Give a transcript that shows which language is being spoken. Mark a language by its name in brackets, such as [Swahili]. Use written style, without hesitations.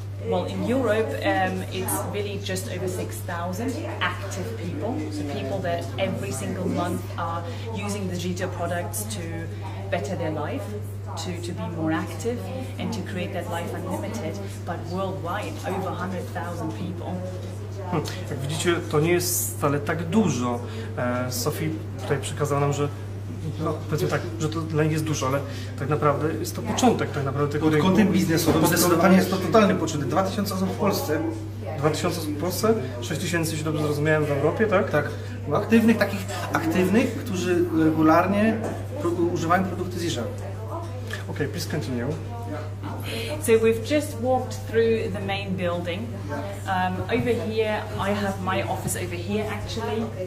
[English] Well, in Europe, it's really just over 6,000 active people. So people that every single month are using the ZIJA products to better their life, to be more active and to create that life unlimited. But worldwide, over 100,000 people. [Polish] Jak widzicie, to nie jest wcale tak dużo. Sophie tutaj przekazała nam, że no, powiedzmy tak, że to dla nich jest dużo, ale tak naprawdę jest to początek tak naprawdę tego Pod kątem biznesowym zdecydowanie jest to totalny początek. 2000 osób w Polsce. 2000 osób w Polsce, 6000, jeśli dobrze zrozumiałem, w Europie, tak? Tak. Takich aktywnych, którzy regularnie używają produkty ZIJA. [English] Okay, please continue. So we've just walked through the main building. Over here, I have my office over here actually.